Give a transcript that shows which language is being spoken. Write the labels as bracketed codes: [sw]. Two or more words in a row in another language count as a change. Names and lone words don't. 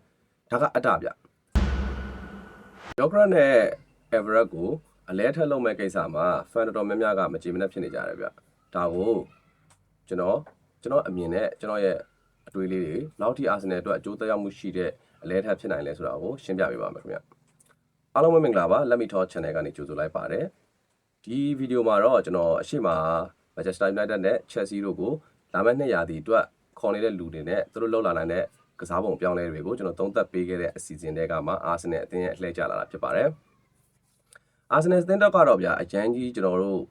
[my] ဒါကအတ္တဗျယောဂရနဲ့ Everett ကိုအလဲထက်လုံးမဲ့ကိစ္စမှာ fan တော်များများကမကြည်မနှက်ဖြစ်နေကြတယ်ဗျဒါကိုကျွန်တော်အမြင်နဲ့ကျွန်တော်ရဲ့အတွေးလေးတွေနောက်ထိအာဆင်နယ်အတွက်အကျိုးသက်ရောက်မှုရှိတဲ့အလဲထက်ဖြစ်နိုင်လဲဆိုတာကိုရှင်းပြပေးပါမယ်ခင်ဗျအားလုံးပဲမင်္ဂလာ ပါ Let me talk channel ကနေကြိုဆိုလိုက်ပါတယ်ဒီဗီဒီယိုမှာတော့ကျွန်တော်အရှိမ Manchester United နဲ့ Chelsea တို့ကိုလာမယ့်နှစ်ရာသီအတွက်ခေါ်နေတဲ့လူတွေနဲ့သူတို့လှုပ်လာနိုင်တဲ့ကစားပုံ ပြောင်းလဲတွေကိုကျွန်တော်သုံးသပ်ပေးခဲ့တဲ့အစီအစဉ်တွေကမှအာဆင်နယ်အသင်းရဲ့အလှည့်ကျလာတာဖြစ်ပါတယ်အာဆင်နယ်အသင်းတော့ကတော့ဗျာအရန်ကြီးကျွန်တော်တို့